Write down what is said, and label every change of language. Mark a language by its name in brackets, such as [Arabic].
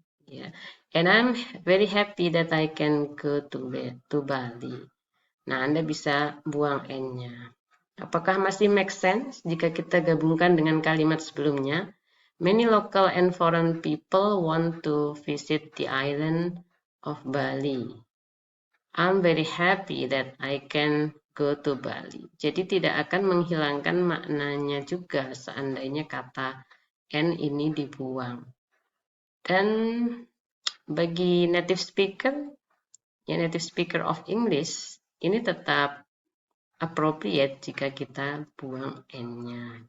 [English] Ya, and I'm very happy that I can go to Bali. [Indonesian] Nah, Anda bisa buang n-nya. Apakah masih [English] make sense [Indonesian] jika kita gabungkan dengan kalimat sebelumnya? [English] Many local and foreign people want to visit the island of Bali. I'm very happy that I can go to Bali. [Indonesian] Jadi tidak akan menghilangkan maknanya juga seandainya kata N ini dibuang. Dan bagi native speaker, ya [English] native speaker of English, [Indonesian] ini tetap appropriate jika kita buang N-nya.